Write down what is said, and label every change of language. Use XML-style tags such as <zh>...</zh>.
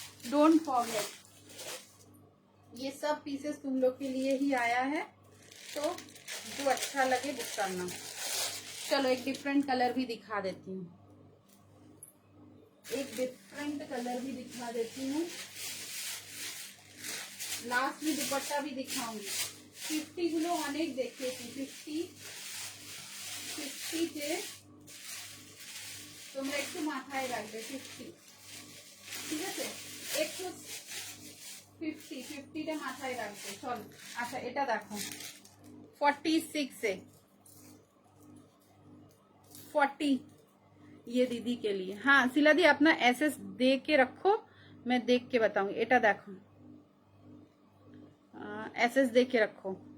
<hi>Don't forget, ये सब pieces तुम लोग के लिए ही आया है, तो जो अच्छा लगे बुक करना। चलो, एक डिफरेंट कलर भी दिखा देती हूँ, एक डिफरेंट कलर भी दिखा देती हूँ। लास्ट में दुपट्टा भी दिखाऊंगी।</hi> <bn>50 गुलो अनेक</bn> <hi>देखिए 50 थे,</hi> <bn>তোমরা একটু মাথায় রাখবে 50, ঠিক আছে। একটু 50টা মাথায় রাখবে। চলো, আচ্ছা এটা দেখো</bn> <hi>46 से 40, ये दीदी के लिए। हाँ सिला दी, अपना एसएस दे के रखो, मैं देख के बताऊंगी। एटा देखो, एसएस दे के रखो।</hi>